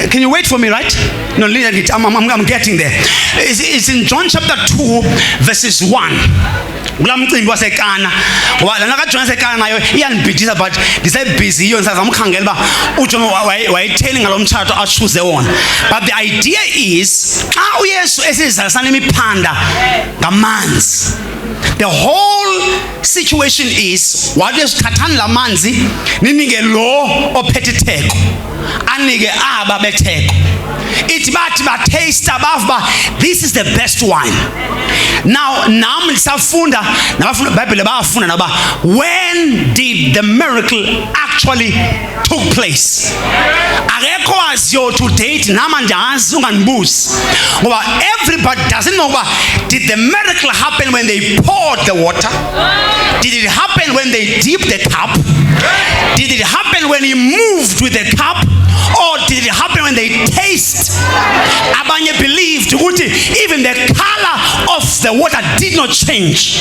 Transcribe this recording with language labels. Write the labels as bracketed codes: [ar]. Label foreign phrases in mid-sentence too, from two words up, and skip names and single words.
[en] Can you wait for me, right? No, I'm getting there. It's in John chapter 2, verses 1. [xh] Kulaa mcimbi waseKana ngoba lana kaJona waseKana nayo iyanibhidisa, but ndisebhizi iyo ndisazamkhangela uba uJona wayetheni ngalo mtshato achuze wona. [en] But the idea is [xh] xa uYesu esizalisana imiphanda ngamanzi, [en] the whole situation is [xh] wathi esithathani la manzi ninike lo ophethe itheko anike aba betheko. Ithi bathi bataste bava, [en] this is the best wine. [xh] Now nami lisafunda nabafunda iBhayibheli bayafunda naba, [en] when did the miracle actually took place? [xh] Akekho waziyo [en] to date, [xh] nama njazi unganibuzi ngoba [en] everybody doesn't know about, did the miracle happen when they poured the water? Did it happen when they dipped the cup? Did it happen when he moved with the cup? Or did it happen when they taste? Abanye believed even the color of the water did not change.